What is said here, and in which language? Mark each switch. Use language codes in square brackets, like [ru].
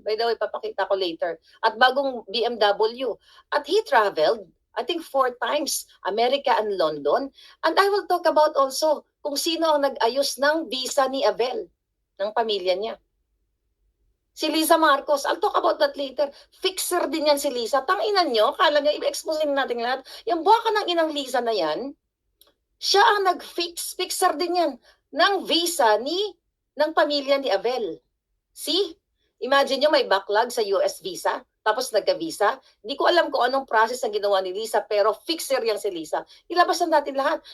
[en] By the way, [tl] papakita ko later. At bagong BMW. [en] At he traveled, I think 4 times, America and London. And I will talk about also [tl] kung sino ang nag-ayos ng visa ni Abel, ng pamilya niya. Si Lisa Marcos, [en] I'll talk about that later. [tl] Fixer din yan si Lisa. Tanginan nyo, kala nyo, i-expose natin lahat. Yung buwaka ng inang Lisa na yan, siya ang fixer din yan, ng visa ng pamilya ni Abel. See? Imagine nyo may backlog sa US visa, tapos nagka-visa. Hindi ko alam kung anong process ang ginawa ni Lisa, pero fixer yan si Lisa. Ilabas na natin lahat.